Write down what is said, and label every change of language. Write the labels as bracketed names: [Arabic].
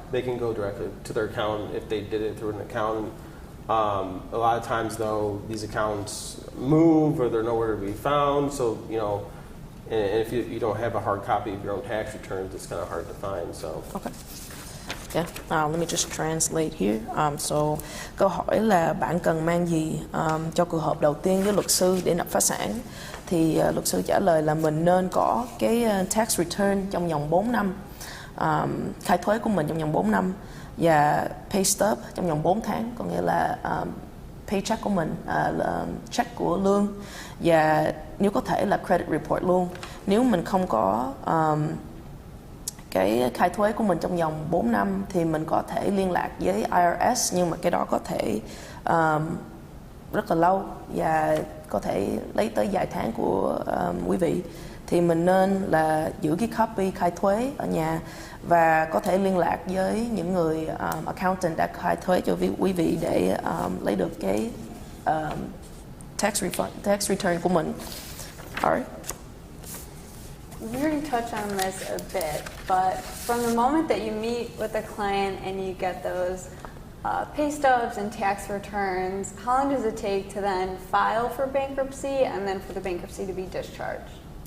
[English] They can go directly to their accountant if they did it through an accountant. A lot of times, though, these accounts move or they're nowhere to be found. So, and if you don't have a hard copy of your own tax returns, it's kind of hard to find. So. Okay. Yeah. Let me just translate here. [Vietnamese] So, câu hỏi là bạn cần mang gì cho cuộc họp đầu tiên với luật sư để nộp phá sản? Thì luật sư trả lời là mình nên có cái tax return trong vòng 4 năm, khai thuế của mình trong vòng 4 năm, và pay stub trong vòng 4 tháng, có nghĩa là paycheck của mình, check của lương, và nếu có thể là credit report luôn. Nếu mình không có cái khai thuế của mình trong vòng 4 năm thì mình có thể liên lạc với IRS, nhưng mà cái đó có thể rất là lâu và có thể lấy tới vài tháng của quý vị. Thì mình nên là giữ cái copy khai thuế ở nhà và có thể liên lạc với những người accountant đã khai thuế cho quý vị để lấy được cái tax return của mình. [English] Alright. We already touched on this a bit, but from the moment that you meet with a client and you get those pay stubs and tax returns, how long does it take to then file for bankruptcy and then for the bankruptcy to be discharged?